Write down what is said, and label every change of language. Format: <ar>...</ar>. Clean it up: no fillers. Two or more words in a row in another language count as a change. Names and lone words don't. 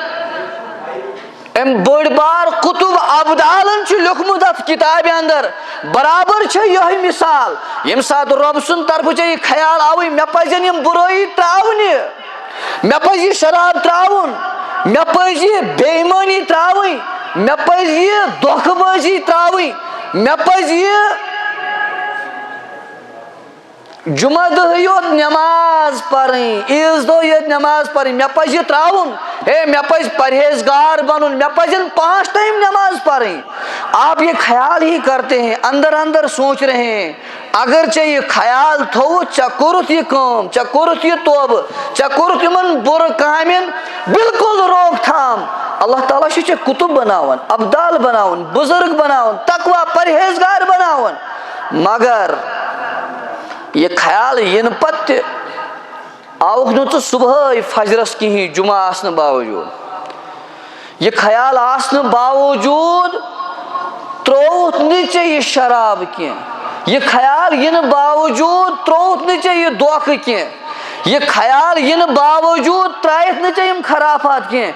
<ks>أمۍ بٔڑ بار قطب ابدالن چھُ لیوکھمُت اتھ کتابہِ اندر برابر چھےٚ یِہے مثال ییٚمہِ ساتہٕ رۄب سُنٛد طرفہٕ ژےٚ یہِ خیال آوٕے مےٚ پزن یِم بُرٲیی تراونہِ مےٚ پزِ یہِ شراب تراوُن مےٚ پزِ یہِ بے ایمٲنی تراوٕنۍ مےٚ پزِ یہِ دھوکہٕ بٲزی تراوٕنۍ مے پز یہ جمعہ دہ یوت نماز پریں، عیز دہ یوت نماز پریں، مے پز یہ تراؤن، ہے مے پز پرہیزگار بنن، مے پزن 5 ٹائم نماز پریں.</ks> <ur>آپ یہ خیال ہی کرتے ہیں، اندر اندر سوچ رہے ہیں</ur> <ks>اگرچہ یہ خیال تھو ژےٚ کوٚرُتھ یہ کٲم، ژےٚ کوٚرُتھ یہ توبہ، ژےٚ کوٚرُتھ یمن بُرٕ کامٮ۪ن بالکل روک تھام. اللہ تعالیٰ چھُ ژےٚ کُتُب بناوان، ابدال بناوان، بزرگ بناوان، تقویٰ پرہیزگار بناوان. مگر یہ خیال ین پتہ آوُکھ نہٕ ژٕ صبحٲے فجرس کِہیٖنۍ جمعہ آسنہٕ باوجوٗد، یہ خیال آسنہٕ باوجوٗد ترووُتھ نہٕ ژےٚ یہ شراب کینٛہہ، یہ خیال ینہٕ باوجوٗد ترووُتھ نہٕ ژےٚ یہ دھوکہٕ کینٛہہ، یہ خیال ینہٕ باوجوٗد ترٛایتھ نہٕ ژےٚ یِم خرافات کینٛہہ.</ks>